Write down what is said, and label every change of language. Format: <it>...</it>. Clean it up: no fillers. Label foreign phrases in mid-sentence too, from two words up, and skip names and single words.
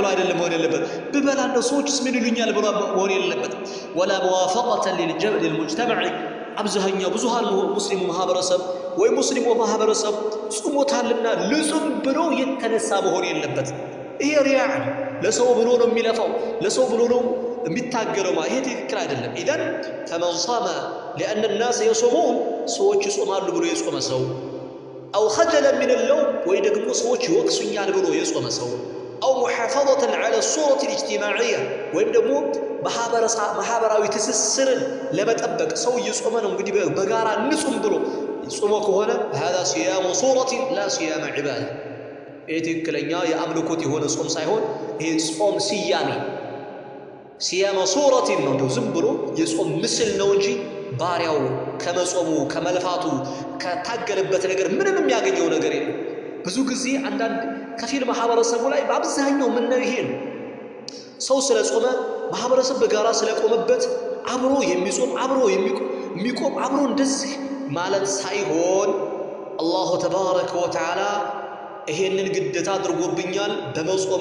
<am>አይደለም መሆን የለበት። በበላለው ሰዎችስ ምን ይሉኛል ብሎ መሆን የለበትም።</am> <ar>ولا موافقة للمجتمع</ar> <am>አብዛኛው ብዙሃን ሙስሊሙ ማህበረሰብ ወይ ሙስሊሙ ማህበረሰብ ጾሞታልና ልጹም ብሎ የተነሳ መሆን የለበት። ይሄ ሪያ ለሰው ብሎ ነው የሚለፋው፣ ለሰው ብሎ ነው የሚታገለው። ይሄ ትክክል አይደለም። ኢዳን</am> <ar>فمن صام لأن الناس يصومون</ar> <am>ሰዎች ይጾማሉ ብሎ የጾመ ሰው</am> <ar>أو خجلا من اللوم</ar> <am>ወይ ደግሞ ሰዎች ይወቅሱኛል ብሎ የጾመ ሰው</am> <ar>أو محافظة على الصورة الاجتماعية</ar> <am>ወይም ደግሞ ማህበራዊ ትስስርን ለመጠበቅ ሰው እየጾመ ነው እንግዲህ በጋራ ንጹም ብሎ ጾሞ ከሆነ</am> <ar>هذا صيام صورة لا صيام عبادة።</ar> <am>ይሄ ትክክለኛ የአምልኮት የሆነ ጾም ሳይሆን ይሄ ጾም ስያሜ</am> <ar>صيام صورة</ar> <am>ነው፣ እንደው ዝም ብሎ የጾም ምስል ነው እንጂ ባሪያው ከመጾሙ ከመልፋቱ ከታገለበት ነገር ምንም የሚያገኘው ነገር የለም። ብዙ ጊዜ አንዳንድ ከፊል ማህበረሰቡ ላይ በአብዛኛው ምን ነው ይሄ ነው። ሰው ስለጾመ ማህበረሰብ በጋራ ስለቆመበት አብሮ የሚጾም አብሮ የሚቆም አብሮ እንደዚህ ማለት ሳይሆን</am> <ar>الله تبارك وتعالى</ar> <am>ይሄንን ግዴታ አድርጎብኛል በመጾሜ</am>